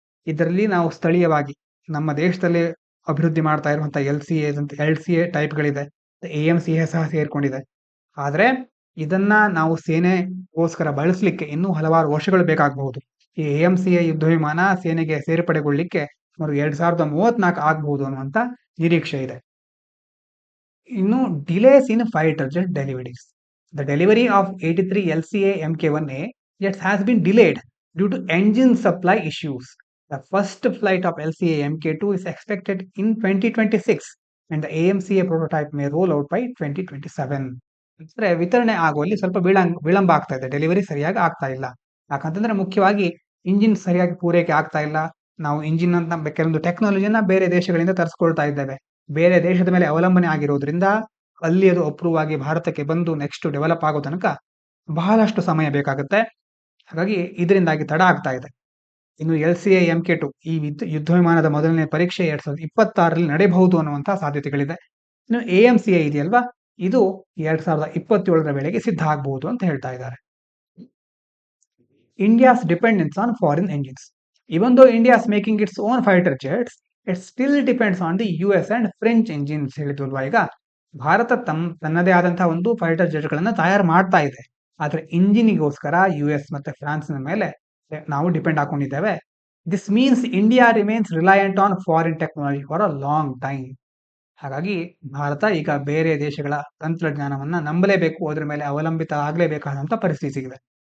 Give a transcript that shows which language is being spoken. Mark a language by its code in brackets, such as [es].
[kn] ಇದರಲ್ಲಿ ನಾವು ಸ್ಥಳೀಯವಾಗಿ ನಮ್ಮ ದೇಶದಲ್ಲಿ ಅಭಿವೃದ್ಧಿ ಮಾಡ್ತಾ ಇರುವಂತಹ LCA ಟೈಪ್ಗಳಿದೆ, AMCA ಸಹ ಸೇರ್ಕೊಂಡಿದೆ. ಆದ್ರೆ ಇದನ್ನ ನಾವು ಸೇನೆಗೋಸ್ಕರ ಬಳಸಲಿಕ್ಕೆ ಇನ್ನೂ ಹಲವಾರು ವರ್ಷಗಳು ಬೇಕಾಗಬಹುದು. ಈ AMCA ಯುದ್ಧ ವಿಮಾನ ಸೇನೆಗೆ ಸೇರ್ಪಡೆಗೊಳ್ಳಿಕ್ಕೆ ಸುಮಾರು 2034 ಆಗಬಹುದು ಅನ್ನುವಂತ ನಿರೀಕ್ಷೆ ಇದೆ. [en] ಇನ್ನು delays in fighter jet deliveries. The delivery of 83 LCA Mk1A jets has been delayed due to engine supply issues. The first flight of LCA Mk2 is expected in 2026 and the AMCA prototype may roll out by 2027. [kn] ಅಂದ್ರೆ ವಿತರಣೆ ಆಗುವಲ್ಲಿ ಸ್ವಲ್ಪ ವಿಳಂಬ ಆಗ್ತಾ ಇದೆ. Delivery ಸರಿಯಾಗಿ ಆಗ್ತಾ ಇಲ್ಲ. ಯಾಕಂತಂದ್ರೆ ಮುಖ್ಯವಾಗಿ ಇಂಜಿನ್ ಸರಿಯಾಗಿ ಪೂರೈಕೆ ಆಗ್ತಾ ಇಲ್ಲ. ನಾವು ಇಂಜಿನ್ ಅಂತ ಕೆಲವೊಂದು ಟೆಕ್ನಾಲಜಿಯನ್ನ ಬೇರೆ ದೇಶಗಳಿಂದ ತರಿಸ್ಕೊಳ್ತಾ ಇದ್ದೇವೆ. ಬೇರೆ ದೇಶದ ಮೇಲೆ ಅವಲಂಬನೆ ಆಗಿರೋದ್ರಿಂದ ಅಲ್ಲಿ ಅದು ಅಪ್ರೂವ್ ಆಗಿ ಭಾರತಕ್ಕೆ ಬಂದು ನೆಕ್ಸ್ಟ್ ಡೆವಲಪ್ ಆಗೋ ತನಕ ಬಹಳಷ್ಟು ಸಮಯ ಬೇಕಾಗುತ್ತೆ. ಹಾಗಾಗಿ ಇದರಿಂದಾಗಿ ತಡ ಆಗ್ತಾ ಇದೆ. ಇನ್ನು LCA Mk2 ಈ ಯುದ್ಧ ವಿಮಾನದ ಮೊದಲನೇ ಪರೀಕ್ಷೆ 2026ರಲ್ಲಿ ನಡೆಯಬಹುದು ಅನ್ನುವಂತಹ ಸಾಧ್ಯತೆಗಳಿದೆ. ಇನ್ನು AMCA ಇದೆಯಲ್ವಾ, ಇದು 2027ರ ವೇಳೆಗೆ ಸಿದ್ಧ ಆಗಬಹುದು ಅಂತ ಹೇಳ್ತಾ ಇದ್ದಾರೆ. [en] India's dependence on foreign engines. Even though India is making its own fighter jets, it still depends on the US and French engines. [kn] ಹೇಳಿದ್ವಲ್ವಾ ಈಗ, ಭಾರತ ತನ್ನದೇ ಆದಂತಹ ಒಂದು ಫೈಟರ್ ಜೆಟ್ ಗಳನ್ನ ತಯಾರು ಮಾಡ್ತಾ ಇದೆ. ಆದ್ರೆ ಇಂಜಿನಿಗೋಸ್ಕರ US ಮತ್ತೆ ಫ್ರಾನ್ಸ್ನ ಮೇಲೆ ನಾವು depend ಹಾಕೊಂಡಿದ್ದೇವೆ. [en] This means India remains reliant on foreign technology for a long time. [kn] ಹಾಗಾಗಿ ಭಾರತ ಈಗ ಬೇರೆ ದೇಶಗಳ ತಂತ್ರಜ್ಞಾನವನ್ನ ನಂಬಲೇಬೇಕು, ಅದರ ಮೇಲೆ ಅವಲಂಬಿತ ಆಗಲೇಬೇಕಾದಂತ ಪರಿಸ್ಥಿತಿ ಇದೆ.